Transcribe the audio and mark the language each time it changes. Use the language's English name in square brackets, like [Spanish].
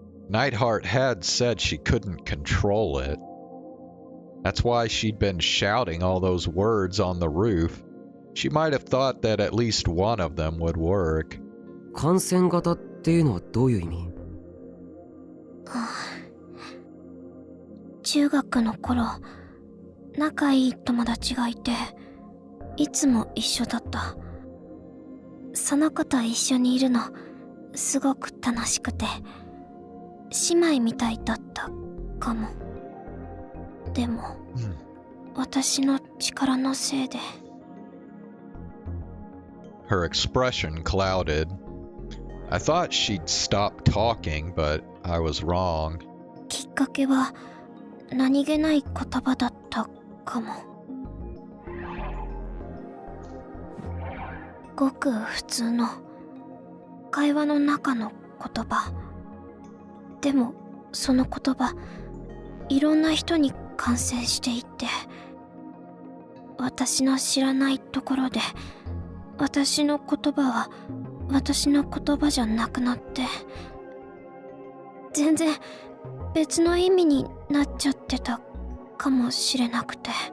[English] Nightheart had said she couldn't control it. That's why she'd been shouting all those words on the roof. She might have thought that at least one of them would work. [Japanese] 感染型っていうのはどういう意味？中学の頃、仲いい友達がいて、いつも一緒だった。その子と一緒にいるの、すごく楽しくて、姉妹みたいだったかも。でも、私の力のせいで。 [English] Her expression clouded. I thought she'd stop talking, but I was wrong. [Japanese] きっかけは何気ない言葉だったかも。ごく普通の会話の中の言葉。でもその言葉、いろんな人に感染していって、私の知らないところで私の言葉は私の言葉じゃなくなって、全然別の意味になっちゃってたかもしれなくて、